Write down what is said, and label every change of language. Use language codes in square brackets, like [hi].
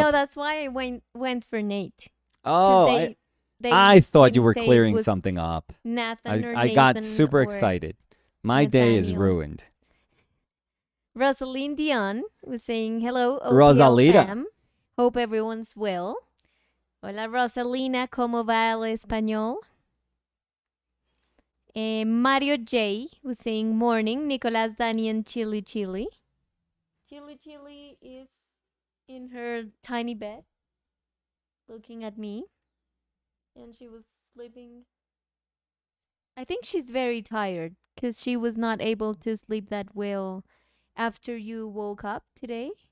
[en] No, that's why I went for Nate. Oh, I thought you were clearing something up. Nathan or I got super excited. My day is ruined. Rosaline Dion was saying, hello, Rosalita. fam. Hope everyone's well. [es] Hola, Rosalina, ¿cómo va el español? [en] Mario J was saying, morning, Nicolas, Dani, and Chili Chili. Chili is in her tiny bed, looking at me. And she was sleeping. I think she's very tired because she was not able to sleep that well after you woke up today.